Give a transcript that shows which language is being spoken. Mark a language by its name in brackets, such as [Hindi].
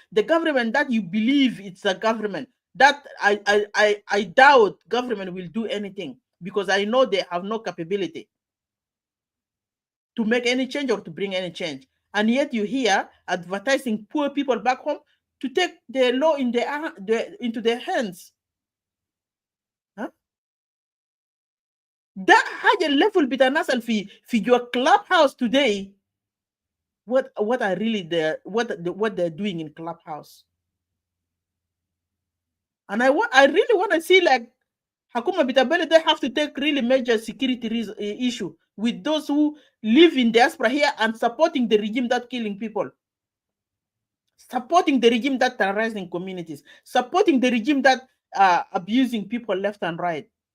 [English] The government that you believe it's a government that I doubt government will do anything, because I know they have no capability to make any change or to bring any change. And yet you hear advertising poor people back home to take the law in into their hands. [Arabic] ده حاجة الليفل بتاع الناس اللي في [English] your clubhouse today. What are really what they're doing in clubhouse? And I really want to see like Hakuma Bitabele, they have to take really major security issue with those who live in diaspora here and supporting the regime that killing people, supporting the regime that terrorizing communities, supporting the regime that abusing people left and right.